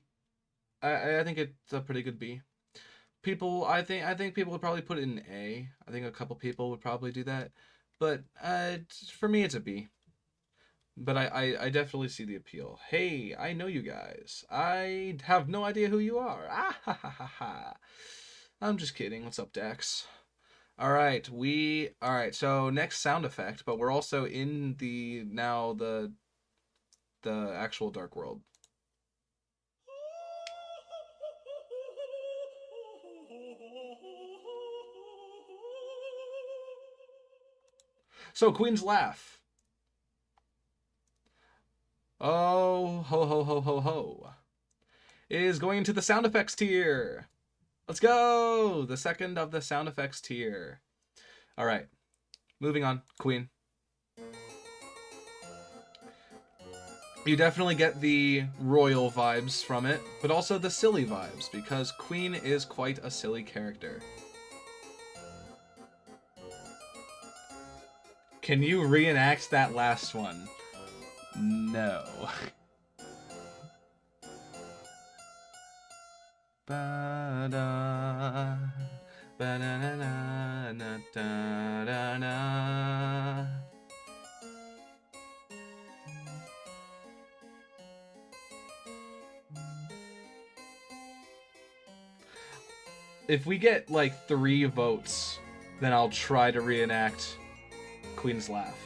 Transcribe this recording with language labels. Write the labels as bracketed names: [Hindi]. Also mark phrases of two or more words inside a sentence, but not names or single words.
[English] I think it's a pretty good B. I think people would probably put it in A. I think a couple people would probably do that, but for me it's a B. But I definitely see the appeal. Hey, I know you guys. I have no idea who you are. Ah ha ha ha ha. I'm just kidding. What's up, Dex? All right. So next sound effect, but we're also in the actual dark world. So Queen's laugh. Oh ho ho ho ho ho. Is going into the sound effects tier. Let's go! The second of the sound effects tier. All right. Moving on. Queen. You definitely get the royal vibes from it, but also the silly vibes, because Queen is quite a silly character. Can you reenact that last one? No. Ba-da, ba-da-na-na-na-da-da-na. If we get like 3 votes, then I'll try to reenact Queen's Laugh.